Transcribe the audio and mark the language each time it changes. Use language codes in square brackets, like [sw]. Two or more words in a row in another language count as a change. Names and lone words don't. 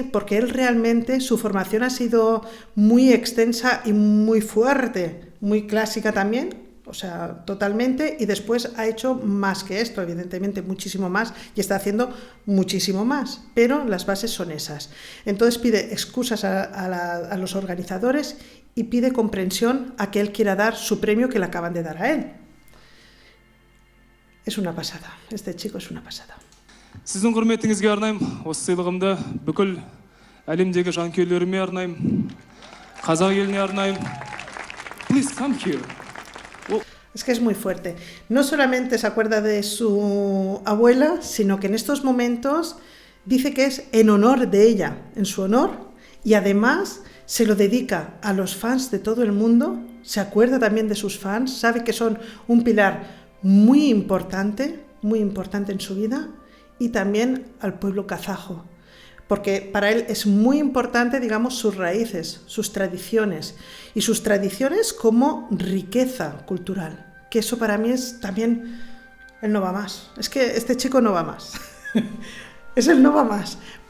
[es] Porque él realmente, su formación ha sido muy extensa y muy fuerte, muy clásica también, o sea, totalmente, y después ha hecho más que esto, evidentemente muchísimo más, y está haciendo muchísimo más, pero las bases son esas. Entonces pide excusas a los organizadores y pide comprensión a que él quiera dar su premio que le acaban de dar a él. Es una pasada, este chico es una pasada. [kk] Sizin құрметіңізге арнаймын. Осы сыйлығымды бүкіл әлемдегі жанкүйерлеріме арнаймын. Қазақ еліне арнаймын. [en] Please come here. [es] Es que es muy fuerte. No solamente se acuerda de su abuela, sino que en estos momentos dice que es en honor de ella, en su honor, y además se lo dedica a los fans de todo el mundo, se acuerda también de sus fans, sabe que son un pilar muy importante en su vida, y también al pueblo kazajo, porque para él es muy importante, digamos, sus raíces, sus tradiciones como riqueza cultural, que eso para mí es también, él no va más, es que este chico no va más, es el no va más.